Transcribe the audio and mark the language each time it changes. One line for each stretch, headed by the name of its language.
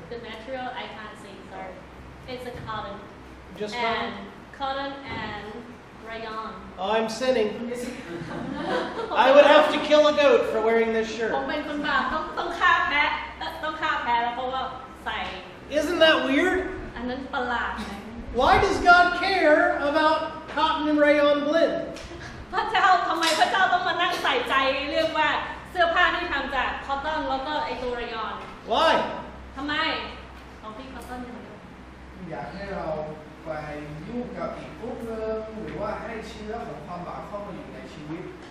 English: the material I can't see sorry it's a cotton Just and cotton and rayon Oh, I'm sinning. I would have to kill a goat for wearing this
Thai: ผม
English: shirt.
Thai: เป็นคนบาปต้องฆ่าแพะแล้วเพราะว่าใส่
English: Isn't that weird?
Thai: อันนั้นประหลาดไหม
English: Why does God care about cotton and rayon blend?
Thai: พระเจ้าทำไมพระเจ้าต้องมานั่งใส่ใจเรื่องว่าเสื้อผ้าที่ทำจากคอตตอนแล้วก็ไอตัวรายอน
English: Why?
Thai: ทำไมของพี่คอตตอนยังไง อยากให้เราไปยุ่งกับอีกกลุ่มนึงหรือว่าให้เชื้อของความบาปเข้ามาอยู่ในชีวิต